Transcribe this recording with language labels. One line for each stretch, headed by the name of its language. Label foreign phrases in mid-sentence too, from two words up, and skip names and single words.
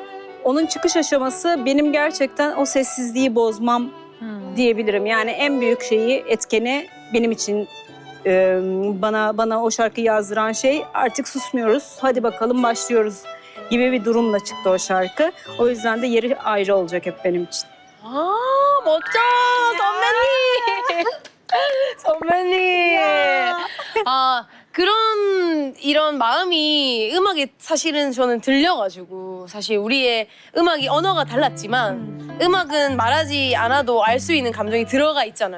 Turkish: Onun çıkış aşaması benim gerçekten o sessizliği bozmam diyebilirim. Yani en büyük etkeni benim için bana o şarkıyı yazdıran şey artık susmuyoruz, hadi bakalım başlıyoruz gibi bir durumla çıktı o şarkı. O yüzden de yeri ayrı olacak hep benim için.
Korean: 멋져! 선배님! 선배님! 이런 마음이 음악에 사실은 저는 들려가지고 사실 우리의 음악이 언어가 달랐지만 음악은 말하지 않아도 알 수 있는 감정이 들어가 있잖아요.